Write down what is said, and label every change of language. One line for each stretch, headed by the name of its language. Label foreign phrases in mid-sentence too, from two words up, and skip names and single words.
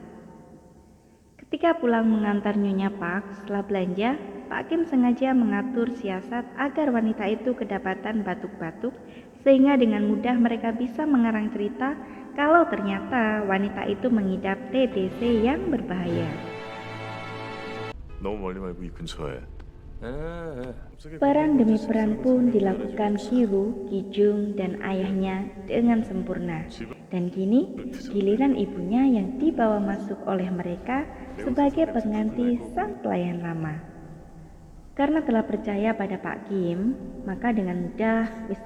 Indonesian: Ketika pulang mengantar Nyonya Park setelah belanja, Pak Kim sengaja mengatur siasat agar wanita itu kedapatan batuk-batuk sehingga dengan mudah mereka bisa mengarang cerita kalau ternyata wanita itu mengidap TBC yang berbahaya.
Korean: 너무 멀리 말고 이 근처에.
Indonesian: Peran demi peran pun dilakukan Kiwoo, Kijung, dan ayahnya dengan sempurna. Dan kini giliran ibunya yang dibawa masuk oleh mereka sebagai pengganti sang pelayan lama. Karena telah percaya pada Pak Kim, maka dengan mudah Mr.